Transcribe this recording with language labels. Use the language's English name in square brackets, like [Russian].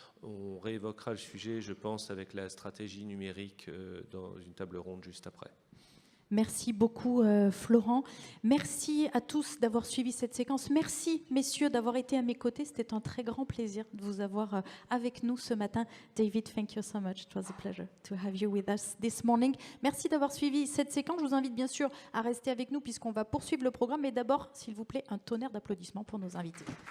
[French] On réévoquera le sujet, je pense, avec la stratégie numérique dans une table ronde juste après. Merci beaucoup, Florent. Merci à tous d'avoir suivi cette séquence. Merci, messieurs, d'avoir été à mes côtés. C'était un très grand plaisir de vous avoir avec nous ce matin. [English] David, thank you so much. It was a pleasure to have you with us this morning. [French] Merci d'avoir suivi cette séquence. Je vous invite bien sûr à rester avec nous puisqu'on va poursuivre le programme. Mais d'abord, s'il vous plaît, un tonnerre d'applaudissements pour nos invités.